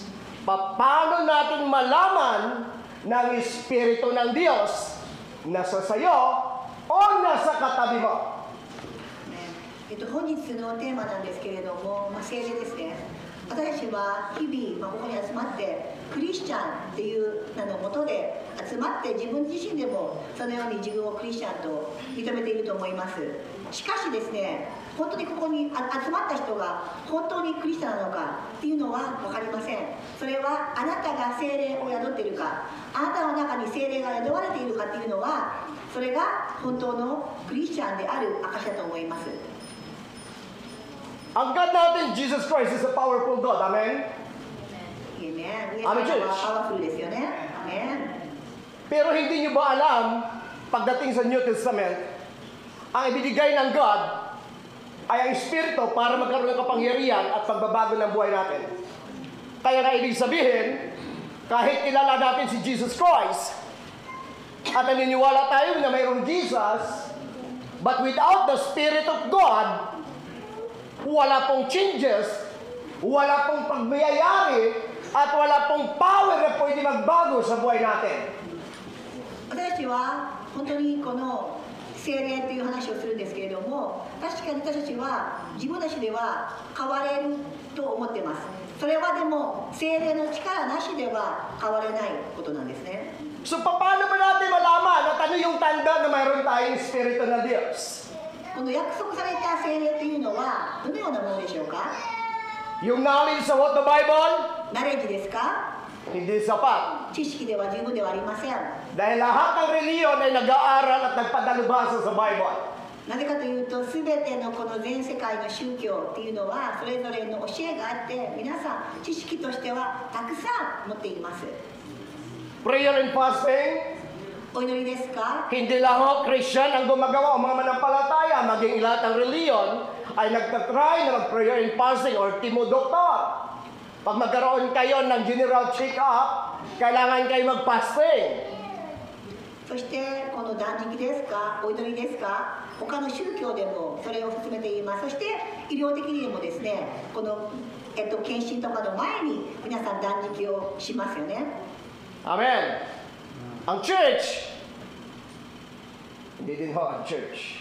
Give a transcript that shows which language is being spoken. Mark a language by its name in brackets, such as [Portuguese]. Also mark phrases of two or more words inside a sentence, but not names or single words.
[Filipino] Paano natin malaman ng espiritu ng Diyos nasa sayo o nasa katabi mo? [Japanese] 本日のテーマなんですけれども、聖霊ですね。私たちは日々、ここに集まってクリスチャンっていう名のもとで集まって自分自身でもそのように自分をクリスチャンと認めていると思います。しかしですね、本当にここに集まった人が本当にクリスチャンなのかっていうのは分かりません。それはあなたが聖霊を宿っているか、あなたの中に聖霊が宿われているかっていうのは、それが本当のクリスチャンである証だと思います。 [English] Ang God natin, Jesus Christ, is a powerful God. Amen? [Japanese] Amen. イエス Amen, 様 [English] church. [Japanese] はパワフルですよね。Amen. [Filipino] Pero hindi nyo ba alam, pagdating sa [English] New Testament, [Filipino] ang ibinigay ng God ay ang Espiritu para magkaroon ng kapangyarihan at pagbabago ng buhay natin. Kaya nga ibig sabihin, kahit kilala natin si Jesus Christ, at naniniwala tayo na mayroong Jesus, [English] but without the Spirit of God, [Filipino] wala pong changes, wala pong pagmayayari, at wala pong power na pwede magbago sa buhay natin. [Japanese] 私たちは本当にこの聖霊という話をするんですけれども、確かに私たちは自分たちでは変われると思ってます。それはでも聖霊の力なしでは変われないことなんですね。 [Filipino] So, paano ba natin malaman at ano yung tanda na mayroon tayong Espiritu ng Diyos? [Japanese] この約束された聖霊というのはどのようなものでしょうか？ [Filipino] Yung knowledge sa [English] what the Bible, [Japanese] ナレッジですか？ [Filipino] hindi sapat. [Japanese] 知識では十分ではありません。 [Filipino] Dahil lahat ng reliyon ay nag-aaral at nagpadalubhasa sa Bible. [Japanese] なぜかというと、すべてのこの全世界の宗教っていうのはそれぞれの教えがあって、皆さん知識としてはたくさん持っています。 [English] Prayer and fasting, [Japanese] お祈りですか？ [Filipino] hindi lang ho Christian ang gumagawa o mga manampalataya, maging lahat ng reliyon ay nagtatry na mag- [English] prayer and fasting [Filipino] or timodoktor. Pag magkaroon kayo ng [English] general check-up, [Filipino] kailangan kayo mag-fasting. [Japanese] そしてこの断食ですか、お祈りですか、他の宗教でもそれを進めています。そして医療的にもですね、この検診とかの前に皆さん断食をしますよね。 [Filipino] Amen. Ang church, hindi din ho ang church.